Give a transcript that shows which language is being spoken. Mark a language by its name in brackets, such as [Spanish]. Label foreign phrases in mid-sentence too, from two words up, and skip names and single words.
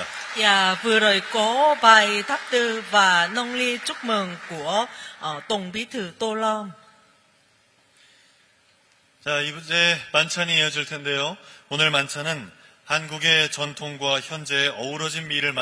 [Vietnamese] Dạ, vừa rồi có bài thắp tư và nông ly chúc mừng của Tổng Bí thư Tô Lâm. [Korean] 자, 이제 만찬이 이어질 텐데요. 오늘 만찬은 한국의 전통과 현재의 어우러진 미를